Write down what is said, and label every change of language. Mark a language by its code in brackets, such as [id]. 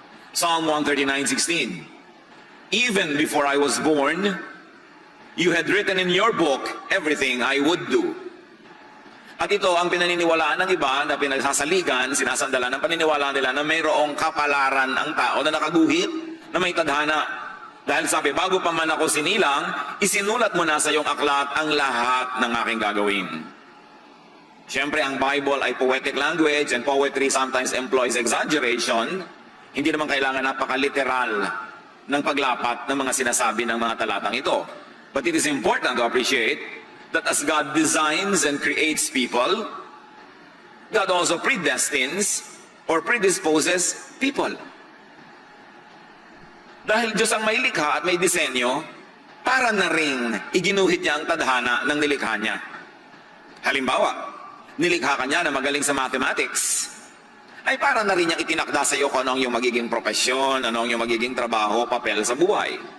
[en] Psalm 139:16. Even before I was born, you had written in your book everything I would do. [tl] At ito ang pinaniniwalaan ng iba na pinagsasaligan, sinasandalan ng paniniwalaan nila na mayroong kapalaran ang tao na nakaguhit na may tadhana. Dahil sabi, bago pa man ako sinilang, isinulat mo na sa iyong aklat ang lahat ng aking gagawin. Siyempre, ang [en] Bible ay poetic language and poetry sometimes employs exaggeration. [tl] Hindi naman kailangan napaka-literal ng paglapat ng mga sinasabi ng mga talatang ito. [en] But it is important to appreciate that as God designs and creates people, God also predestines or predisposes people. [tl] Dahil Diyos ang may likha at may disenyo, para na ring iginuhit niya ang tadhana ng nilikha niya. Halimbawa, nilikha ka niya na magaling sa mathematics, ay para na rin niyang itinakda sa iyo kung ano ang iyong magiging propesyon, ano ang iyong magiging trabaho, papel sa buhay.